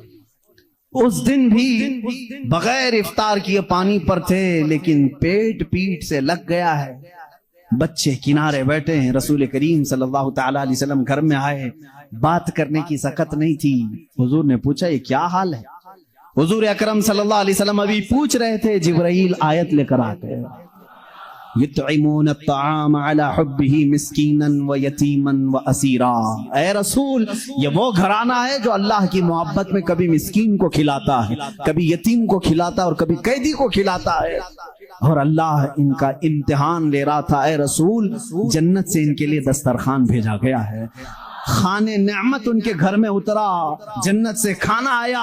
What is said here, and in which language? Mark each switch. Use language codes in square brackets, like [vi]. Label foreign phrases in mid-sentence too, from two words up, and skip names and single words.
[ur] اس دن بھی بغیر افطار کیے پانی پر تھے، لیکن پیٹ سے لگ گیا ہے۔ بچے کنارے بیٹھے ہیں، رسول کریم صلی اللہ تعالیٰ علیہ وسلم گھر میں آئے، بات کرنے کی سکت نہیں تھی۔ حضور نے پوچھا یہ کیا حال ہے؟ حضور اکرم صلی اللہ علیہ وسلم ابھی پوچھ رہے تھے، جبرائیل آیت لے کر آتے ہیں، [ar] یطعمون الطعام علی حبہ مسکینا و یتیما و اسیرا۔ [ur] اے رسول، یہ وہ گھرانہ ہے جو اللہ کی محبت میں کبھی مسکین کو کھلاتا ہے، کبھی یتیم کو کھلاتا ہے اور کبھی قیدی کو کھلاتا ہے، اور اللہ ان کا امتحان لے رہا تھا۔ اے رسول، جنت سے ان کے لیے دسترخوان بھیجا گیا ہے، خانے نعمت ان کے گھر میں اترا، جنت سے کھانا آیا۔